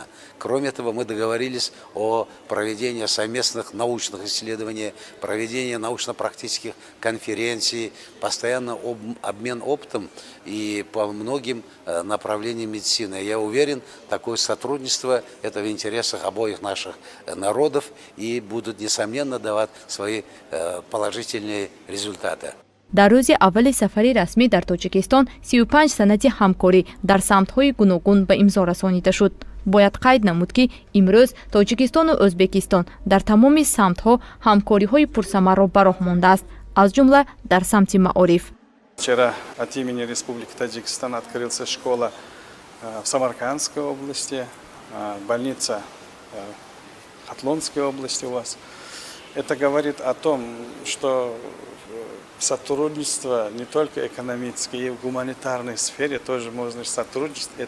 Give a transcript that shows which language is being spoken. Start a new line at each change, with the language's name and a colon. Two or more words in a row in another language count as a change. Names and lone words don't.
Russian: Кроме этого, мы договорились о проведении совместных научных исследований, проведении научно-практических конференций, постоянно обмен опытом и по многим направлениям медицины. Я уверен, такое сотрудничество – это в интересах обоих наших народов и будут, несомненно, давать свои положительные результаты.
Tajik: дар рӯзи аввали сафари расмӣ дар Тоҷикистон 35 санади ҳамкорӣ дар самтҳои гуногун ба имзо расонида шуд. бояд қайд намуд, ки имрӯз Тоҷикистону Ӯзбекистон дар тамоми самтҳо ҳамкориҳои пурсамарро ба роҳ мондааст, аз ҷумла дар самти маориф.
Russian: Вчера от имени Республики Таджикистан открылась школа в Самаркандской области, больница в Хатлонской области у вас. Это говорит о том, что сотрудничество не только экономическое, и в гуманитарной сфере тоже можно сотрудничать.